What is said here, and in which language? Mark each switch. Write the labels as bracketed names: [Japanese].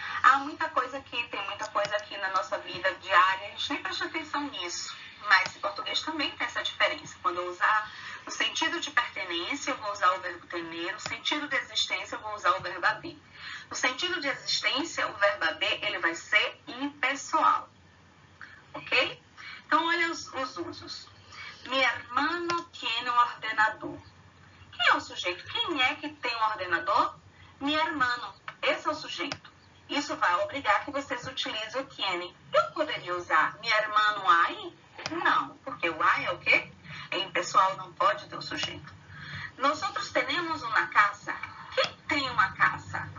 [Portuguese] Há muita coisa aqui, tem muita coisa aqui na nossa vida diária, a gente nem presta atenção nisso. Mas em português também tem essa diferença. Quando eu usar no sentido de pertenência, eu vou usar o verbo tener. No sentido de existência, eu vou usar o verbo haber. No sentido de existência, o verbo haber, ele vai ser impessoal. Ok? Então, olha os usos. [Spanish] Mi hermano tiene un ordenador. [Portuguese] Quem é o sujeito? Quem é que tem um ordenador? [Spanish] Mi hermano. [Portuguese] Esse é o sujeito. Isso vai obrigar que vocês utilizem o tiene. Eu poderia usar [Spanish] mi hermano hay? [Portuguese] Não, porque o hay é o quê? É impessoal, não pode ter o sujeito. Nós outros temos uma casa. Quem tem uma casa?